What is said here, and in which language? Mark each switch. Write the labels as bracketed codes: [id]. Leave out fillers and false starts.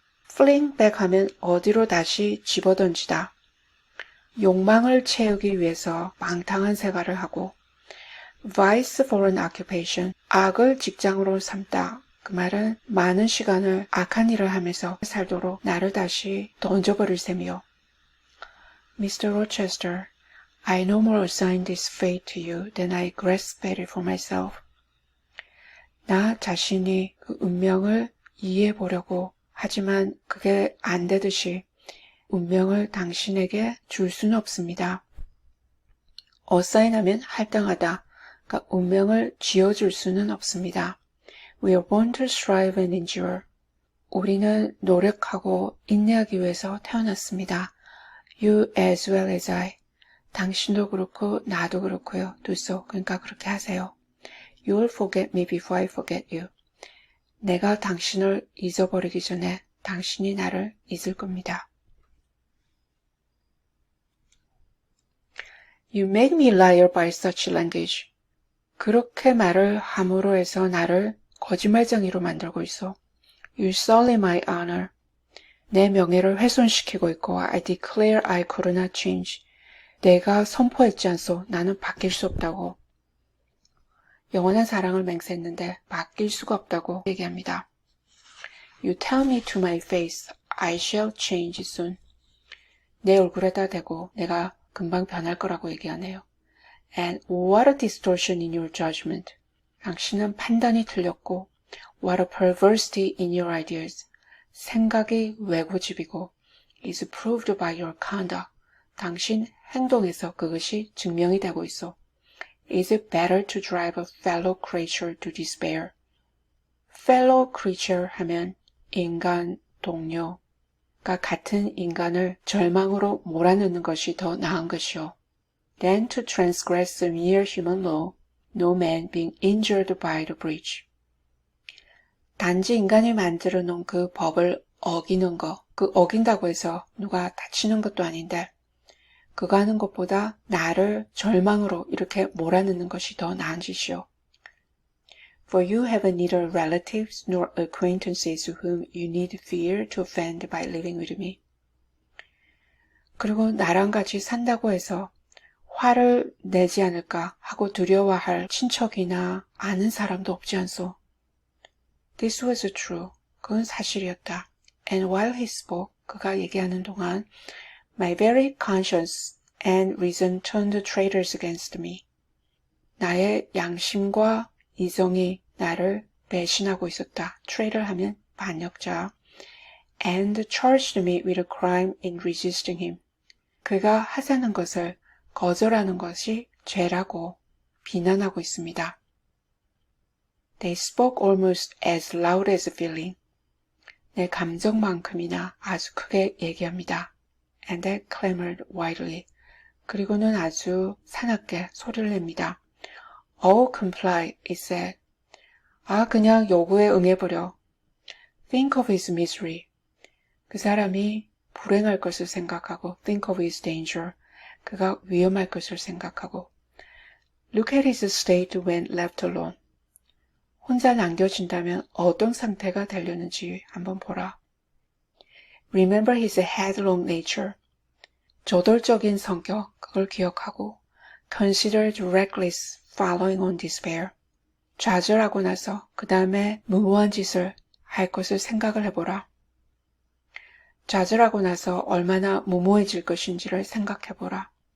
[ko] fling back 하면 어디로 다시 집어던지다. 욕망을 채우기 위해서 방탕한 생활을 하고 [en] vice for an occupation. [ko] 악을 직장으로 삼다. 그 말은 많은 시간을 악한 일을 하면서 살도록 나를 다시 던져버릴 셈이요. [en] Mr. Rochester, I no more assign this fate to you than I grasp at it for myself. [ko] 나 자신이 그 운명을 이해해보려고 하지만 그게 안 되듯이 운명을 당신에게 줄 수는 없습니다. assign 하면 할당하다. 그러니까 운명을 쥐어줄 수는 없습니다. [en] We are born to strive and endure. [ko] 우리는 노력하고 인내하기 위해서 태어났습니다. [en] You as well as I. [ko] 당신도 그렇고 나도 그렇고요. [en] do so. [ko] 그러니까 그렇게 하세요. [en] You will forget me before I forget you. [ko] 내가 당신을 잊어버리기 전에 당신이 나를 잊을 겁니다. [en] You make me liar by such language. [ko] 그렇게 말을 함으로 해서 나를 거짓말쟁이로 만들고 있어. [en] You sully my honor. [ko] 내 명예를 훼손시키고 있고 [en] I declare I could not change. [ko] 내가 선포했지 않소. 나는 바뀔 수 없다고. 영원한 사랑을 맹세했는데 바뀔 수가 없다고 얘기합니다. [en] You tell me to my face, I shall change soon. [ko] 내 얼굴에다 대고 내가 금방 변할 거라고 얘기하네요. [en] And what a distortion in your judgment. [ko] 당신은 판단이 틀렸고 [en] what a perversity in your ideas. [ko] 생각이 왜고집이고 [en] is proved by your conduct. [ko] 당신 행동에서 그것이 증명이 되고 있어. [en] Is it better to drive a fellow creature to despair? [ko] fellow creature 하면 인간, 동료가 같은 인간을 절망으로 몰아넣는 것이 더 나은 것이요. [en] Than to transgress a mere human law, no man being injured by the breach. [ko] 단지 인간이 만들어 놓은 그 법을 어기는 거, 그 어긴다고 해서 누가 다치는 것도 아닌데 그거 하는 것보다 나를 절망으로 이렇게 몰아넣는 것이 더 나은 짓이요. [en] For you have neither relatives nor acquaintances whom you need fear to offend by living with me. [ko] 그리고 나랑 같이 산다고 해서 화를 내지 않을까 하고 두려워할 친척이나 아는 사람도 없지 않소. [en] This was true. [ko] 그건 사실이었다. [en] And while he spoke, [ko] 그가 얘기하는 동안 [en] My very conscience and reason turned traitors against me. [ko] 나의 양심과 이성이 나를 배신하고 있었다. traitor 하면 반역자. [en] And charged me with a crime in resisting him. [ko] 그가 하자는 것을 거절하는 것이 죄라고 비난하고 있습니다. [en] They spoke almost as loud as feeling. [ko] 내 감정만큼이나 아주 크게 얘기합니다. [en] And they clamored widely. [ko] 그리고는 아주 사납게 소리를 냅니다. [en] Oh, comply, it said. [ko] 그냥 요구에 응해버려. [en] Think of his misery. [ko] 그 사람이 불행할 것을 생각하고 [en] think of his danger. [ko] 그가 위험할 것을 생각하고 [en] Look at his state when left alone. [ko] 혼자 남겨진다면 어떤 상태가 되려는지 한번 보라. [en] Remember his headlong nature. [ko] 저돌적인 성격, 그걸 기억하고 [en] Considered reckless following on despair. [ko] 좌절하고 나서 그 다음에 무모한 짓을 할 것을 생각을 해보라. 좌절하고 나서 얼마나 무모해질 것인지를 생각해보라.